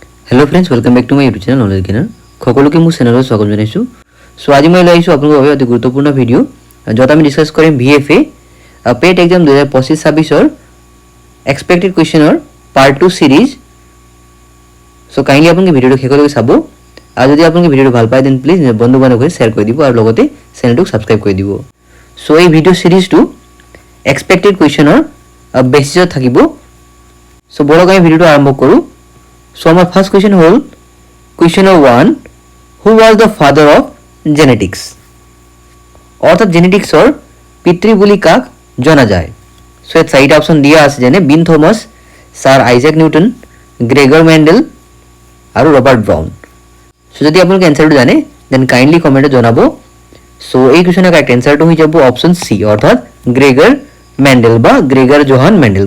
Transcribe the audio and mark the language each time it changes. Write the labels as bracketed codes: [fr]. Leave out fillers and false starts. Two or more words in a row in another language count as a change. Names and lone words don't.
[en] Hello friends, welcome back to my YouTube channel Knowledge Gainer. [as] সকলোকে মোৰ চেনেলত স্বাগতম জনাইছোঁ। সো আজি মই লৈ আহিছোঁ আপোনালোকৰ বাবে অতি গুৰুত্বপূৰ্ণ ভিডিঅ' য'ত আমি ডিছকাছ কৰিম VFA পেট এক্সাম 2025-26ৰ [en] expected questionৰ part 2 series। so kindly [as] আপোনালোকে ভিডিঅ'টো শেষলৈকে চাব আৰু যদি আপোনালোকে ভিডিঅ'টো ভাল পায় [en] then please [as] বন্ধু বান্ধৱীক শ্বেয়াৰ কৰি দিব আৰু লগতে চেনেলটোক ছাবস্ক্ৰাইব কৰি দিব। সো এই ভিডিঅ' সিৰিজটো [en] expected questionৰ basisত [as] থাকিব। সো বলক আমি ভিডিঅ'টো আৰম্ভ কৰোঁ। [en] So our first question হল question number 1, who was the father of genetics? [as] অর্থাৎ জেনেটিক্সৰ পিতৃ বুলি কাক জনা যায়? সো ইয়াত চাৰিটা অপশ্যন দিয়া আছে, যেনে বিন থমাস, ছাৰ আইজাক নিউটন, গ্ৰেগৰ মেণ্ডেল আৰু ৰবাৰ্ট ব্ৰাউন। সো যদি আপোনালোকে এনসাৰটো জানে [en] then kindly [as] কমেণ্টত জনাব। সো এই কুৱেশ্যনৰ [en] correct answerটো [as] হৈ যাব [en] option C, [as] অৰ্থাৎ গ্ৰেগৰ মেণ্ডেল বা গ্ৰেগৰ জোহান মেণ্ডেল।